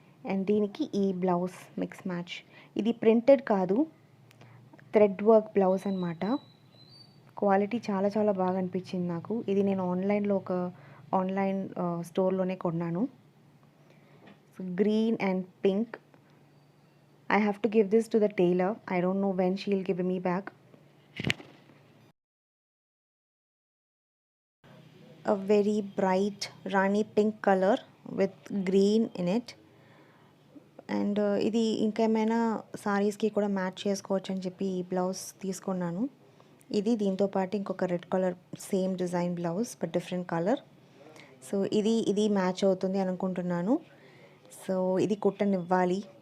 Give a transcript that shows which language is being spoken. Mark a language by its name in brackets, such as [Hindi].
[Telugu] And దీనికి ఈ blouse mix match. ఇది ప్రింటెడ్ కాదు, థ్రెడ్ వర్క్ బ్లౌజ్ అనమాట. క్వాలిటీ చాలా చాలా బాగా అనిపించింది నాకు. ఇది నేను ఆన్లైన్లో ఒక ఆన్లైన్ స్టోర్లోనే కొన్నాను. So green and pink. [English] I have to give this to the tailor. I don't know when she'll give me back. A very bright rani pink color with green in it. [Telugu] And ఇది ఇంకేమైనా సారీస్కి కూడా match చేసుకోవచ్చు అని చెప్పి ఈ blouse తీసుకున్నాను. ఇది దీంతో పాటు ఇంకొక red colour same design blouse [English] But different colour. [Telugu] So ఇది మ్యాచ్ అవుతుంది అనుకుంటున్నాను. సో ఇది కుట్టనివ్వాలి.